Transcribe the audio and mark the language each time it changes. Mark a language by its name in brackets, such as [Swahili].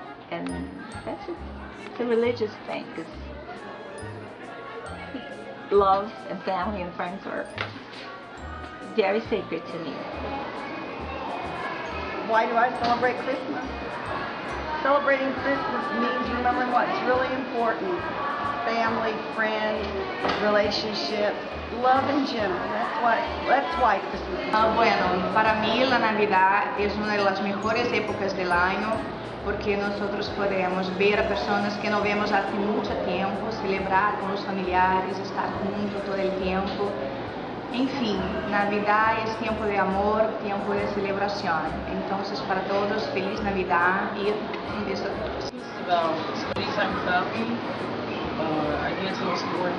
[English] And that's it. It's a religious thing, because love and family and friends are very sacred to me. Why do I celebrate Christmas? Celebrating Christmas means remembering what's really important. Family, friends, relationship, love in general. That's why Christmas. [Spanish] Bueno, para mí la Navidad es una de las mejores épocas del año porque nosotros podemos ver a personas que no vemos hace mucho tiempo, celebrar con los familiares, estar juntos todo el tiempo. Enfim, Navidad es tiempo de amor, tiempo de celebración. Entonces, para todos, feliz Navidad y un beso a todos. [English] About spending time with family. I get to